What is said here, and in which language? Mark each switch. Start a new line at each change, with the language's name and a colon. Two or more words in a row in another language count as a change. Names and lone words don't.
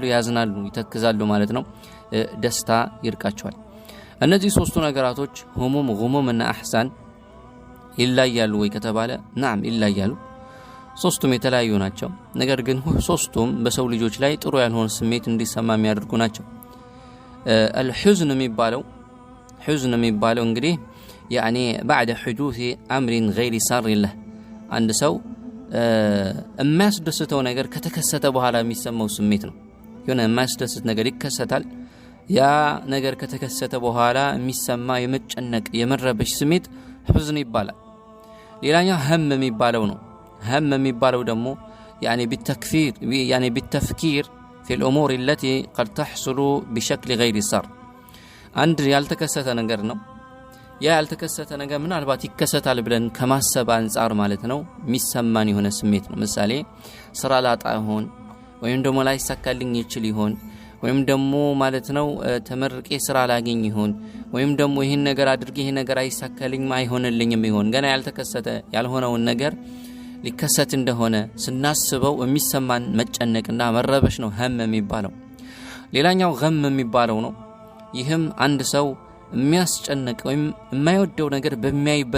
Amharic: ያዝናሉ፣ ይተክዛሉ ማለት ነው። ደስታ ይርቃቸዋል። እነዚህ ሶስቱ ነገራቶች ሁሙም፣ ጉሙም እና አህሳን ይለያሉ ወይ ከተባለ ናም ይለያሉ። ሶስቱም የተለያዩ ናቸው። ነገር ግን ሶስቱም በሰው ልጆች ላይ ጥሩ ያልሆነ ስሜት እንዲሰማ የሚያደርጉ ናቸው። الحزن የሚባለው እንግዲህ
Arabic: يعني بعد حدوث امر غير سار له
Amharic: አንድ ሰው የሚያስደስተው ነገር ከተከሰተ በኋላ የሚሰማው ስሜት ነው። የሆነ የሚያስደስት ነገር ይከሰታል። ያ ነገር ከተከሰተ በኋላ የሚሰማ የመጨነቅ የመረበሽ ስሜት حزن ይባላል። ሌላኛው هم የሚባለው ነው። هم የሚባለው ደግሞ
Arabic: يعني بالتفكير في الامور التي قد تحصل بشكل غير سار
Amharic: አንድ ያልተከሰተ ነገር ነው። ያ ያልተከሰተ ነገር ምናልባት ይከሰታል ብለን ከማሰብ አንፃር ማለት ነው የሚሰማን የሆነ ስሜት ነው። ምሳሌ ስራ ላጣ ይሆን ወይም ደግሞ ላይ ሳካልኝ ይችል ይሆን ወይም ደግሞ ማለት ነው ተመርቄ ስራ ላገኝ ይሆን ወይም ደግሞ ይሄን ነገር አድርጌ ይሄ ነገር አይሳካልኝ ማይሆንልኝም ይሆን ገና ያልተከሰተ ያልሆነውን ነገር ሊከሰት እንደሆነ ስናስበው የሚሰማን መጨነቅና መረበሽ ነው هم የሚባለው። ሌላኛው غم የሚባለው ነው። ይህም አንድ ሰው የሚያስጨንቅ ወይም የማይወደው ነገር በሚያይበት